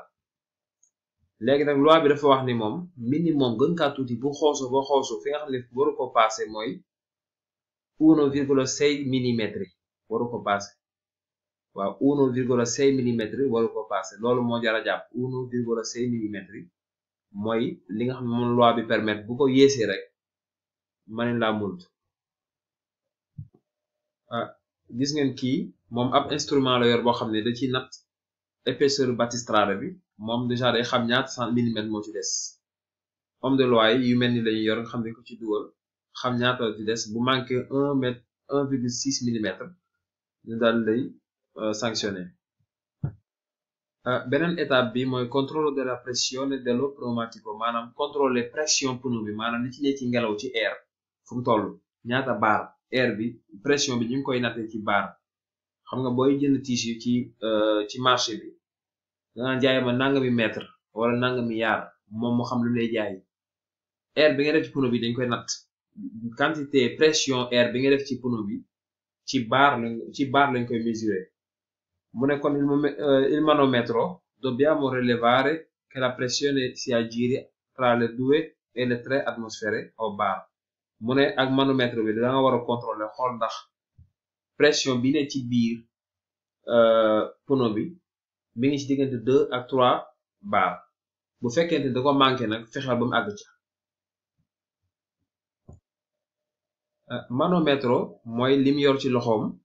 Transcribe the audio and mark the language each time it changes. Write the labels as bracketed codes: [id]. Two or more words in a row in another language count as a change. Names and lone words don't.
[wo] léegi nag loi bi dafa wax ni moom minimum gën kaa tuuti bu xoosu ba xoosu fi nga xam ne waru ko passé mooy 1,6 millimètre waru ko passé waaw 1,6 millimètre waru ko passé loolu moo jar a jàpp 1,6 millimètre mooy li nga xam ne moom loi bi permettre bu ko yéesee rek mën laa mult. gis ngeen kii moom ab instrument la yor boo xam ne da ci natt épaisseur battistrada bi moom déjà day xam ñaata millimètre moo ci des. [fr] homme de loi [wo] yi yu mel ni lañuy yor nga xam ne ko ci dugal xam ñaata ci des bu manqué 1,6 millimètre ñu daal lay sanctionné. beneen étape bi mooy [it] contrôle de la pressione dello pneumatico [wo] maanaam [fr] contrôler pression pneu [wo] bi maanaam li ci ne ci ngelaw ci air fu mu toll ñaata bar air bi pression bi ñu ngi koy nattee ci bar xam nga booy jënd tissu ci marché bi dangaa jaay ma nangami mètre wala nangami yaar moom moo xam lu lay jaay air bi nga def ci pneu bi dañ koy natt [fr] quantité pression air [wo] bi nga def ci pneu bi ci bar lañ koy mesurer. mu ne kon [it] il manometro dobbiamo rilevare che la pressione si aggiri tra le 2 e le 3 atmosfere o bar [wo] mu ne ak manomètre bi da nga war a contrôler xool ndax pression bi ne ci biir pneu bi mi ngi ci diggante 2 ak 3 bar bu fekkente da ko manqué nag fexeel ba mu àgg ca. manomètre mooy lim yor ci loxoom.